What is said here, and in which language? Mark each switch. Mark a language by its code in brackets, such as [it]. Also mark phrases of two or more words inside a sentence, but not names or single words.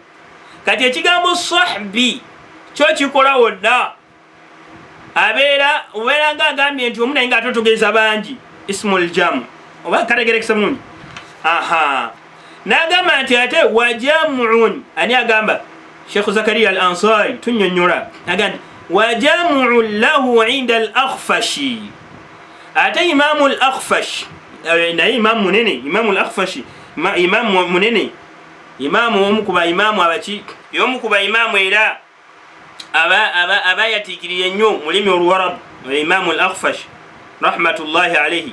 [lg] Kati ekigambo sahbi kyo kikola wonna obeera nga agambye nti omu naye nga atotegeeza bangi, [ar] اسم جمع. [lg] Oba kategerekesa mulungi? N'agamba nti ate wajamuun, ani agamba? Sheikh Zakaria al-Ansari tunnyonnyola agamba nti [ar] وجمع له عند الأخفش. [lg] Ate Imamu al-Akhfash naye imamu munene, Imamu al-Akhfashi imamu munene, imamu omu ku baimamu abaki, y'omu ku baimamu era abayatiikirira ennyo mulimi oluwarabu, Imamu al-Akhfash [ar] رحمة الله عليه.